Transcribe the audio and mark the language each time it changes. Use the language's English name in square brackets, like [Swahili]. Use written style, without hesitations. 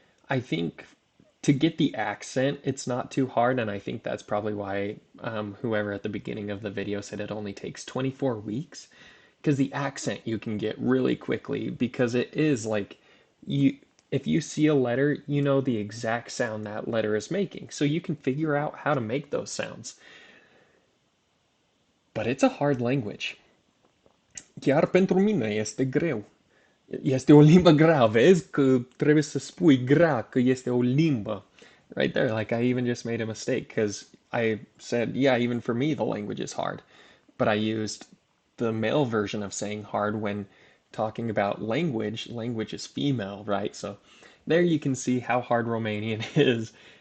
[English] I think to get the accent, it's not too hard, and I think that's probably why whoever at the beginning of the video said it only takes 24 weeks. Because the accent you can get really quickly, because it is like, if you see a letter, you know the exact sound that letter is making. So you can figure out how to make those sounds. But it's a hard language. [Romanian] Chiar pentru mine este greu. Este o limbă grea, vezi că trebuie să spui grea că este o limbă. [English] Right there, like I even just made a mistake because I said, yeah, even for me the language is hard. But I used the male version of saying hard when talking about language. Language is female, right? So there you can see how hard Romanian is.